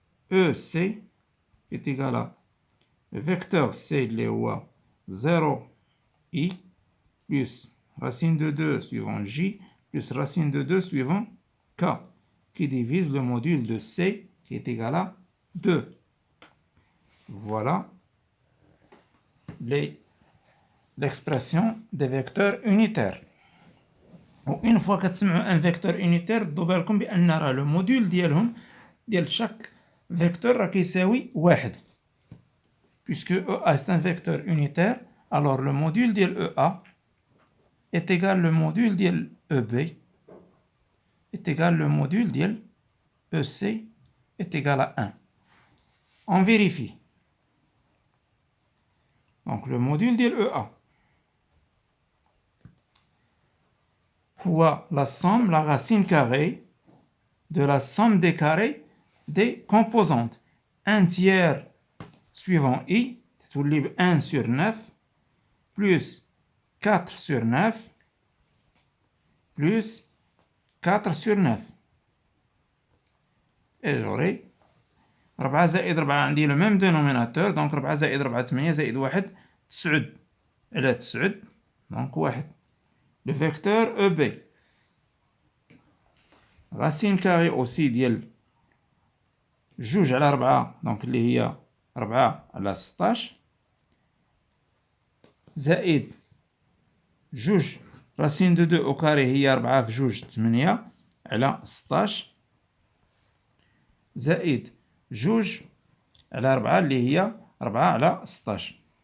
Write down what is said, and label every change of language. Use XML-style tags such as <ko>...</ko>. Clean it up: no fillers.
<fr>EC est égal à le vecteur C de 0I plus racine de 2 suivant J plus racine de 2 suivant K qui divise le module de C qui est égal à 2. Voilà l'expression des vecteurs unitaires. Une fois</fr> <ar>كتسمعوا</ar> <fr>un vecteur unitaire</fr> <ar>دو بالكم بان راه لو موديل ديال</ar> <fr>chaque vecteur</fr> <ar>راه كيساوي 1.</ar> <fr>Puisque EA est un vecteur unitaire, alors le module de EA est égal le module de EB est égal le module de EC est égal à 1. On vérifie. Donc le module de EA ou la somme, la racine carrée de la somme des carrés des composantes. 1 tiers suivant I, c'est 1 sur 9, plus 4 sur 9, plus 4 sur 9. Et j'aurai 4 زائد 4 عندي le même dénominateur, donc 4 زائد 4 8 زائد 1 9 على 9, donc 1. Le vecteur EB. Racine carrée aussi</fr> <ar>ديال 2 على 4, donc اللي هي 4 على 16 زائد 2</ar> <fr>racine de 2 au carré</fr> <ar>هي 4 في 2 8 على 16 زائد 2 على 4 اللي هي 4 على 16</ar>